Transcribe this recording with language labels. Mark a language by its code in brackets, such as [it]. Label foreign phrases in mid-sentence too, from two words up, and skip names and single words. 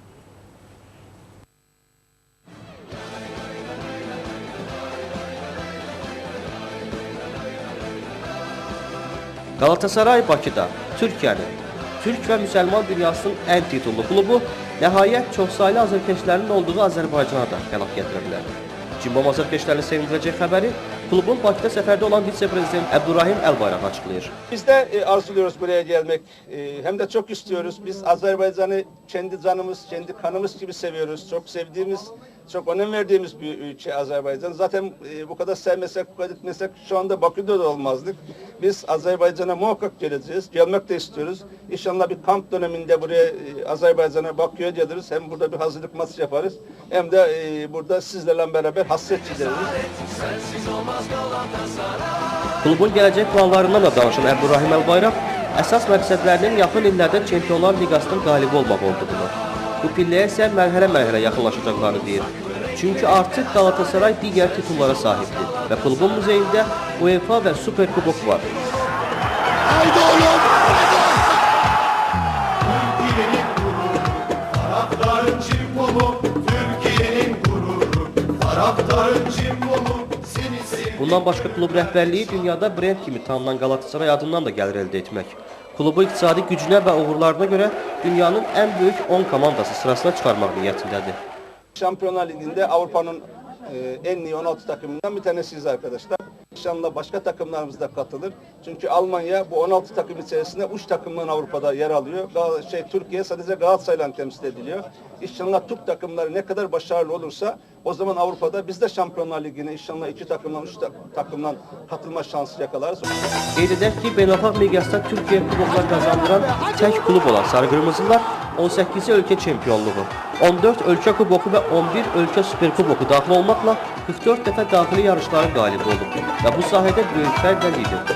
[az] Qalatasaray Bakıda, Türkiyənin, Türk və müsəlman dünyasının ən titullu klubu nəhayət çoxsaylı azərkeşlərinin olduğu Azərbaycana da qənaq gətirə bilər. Cimbom azərkeşlərini sevindirəcək xəbəri klubun Bakıda səfərdə olan vitse-prezident Əbdülrahim Əlbayraq açıqlayır. [tr] Biz de arzuluyoruz buraya gelmek. Hem de çok istiyoruz. Biz Azerbaycan'ı kendi canımız, kendi kanımız gibi seviyoruz. Çok sevdiğimiz, çok önem verdiğimiz bir ülke Azerbaycan. Zaten bu kadar sevmesek, bu kadar gitmesek şu anda Bakü'de de olmazdık. Biz Azerbaycan'a muhakkak geleceğiz. Gelmek de istiyoruz. İnşallah bir kamp döneminde buraya Azerbaycan'a Bakü'ye geliriz. Hem burada bir hazırlık maçı yaparız. Hem de burada sizlerle beraber hasret gideriz. [az] Klubun gələcək planlarından da danışan Əbdülrahim Əlbayraq əsas məqsədlərinin yaxın illərdə Çempionlar Liqasının qalibi olmaq olduğunu, bu pilləyə isə mərhələ-mərhələ yaxınlaşacaqlarını deyir. Çünki artıq Qalatasaray digər titullara sahibdir və klubun muzeyində UEFA və Super Kubok var. [tr] Haydi oğlum! Taraftarın Çimbomu, Türkiye'nin gururu, taraftarın Çimbomu. [az] Bundan başqa klub rəhbərliyi dünyada brend kimi tanınan Qalatasaray adından da gəlir əldə etmək. Klubu iqtisadi gücünə və uğurlarına görə dünyanın ən böyük 10 komandası sırasına çıxarmaq niyyətindədir. [tr] Şampiyonlar Ligi'nde Avrupa'nın en iyi 16 takımından bir tanesiyiz arkadaşlar. İnşallah başka takımlarımız da katılır. Çünkü Almanya bu 16 takım içerisinde uç takımların Avrupa'da yer alıyor. Türkiye sadece Galatasaray'la temsil ediliyor. İnşallah Türk takımları ne kadar başarılı olursa o zaman Avrupa'da biz de Şampiyonlar Ligi'ne inşallah 2 takımdan 3 takımdan katılma şansı yakalarız. [az] Qeyd edək ki, beynəlxalq miqyasda Türkiyə kuboklar qazandıran tək klub olan Sarı Qırmızılar 18 ölkə çempionluğu, 14 ölkə kuboku və 11 ölkə super kuboku daxil olmaqla 44 dəfə daxili yarışların qalibi olub və bu sahədə böyük fərqlə liderdir.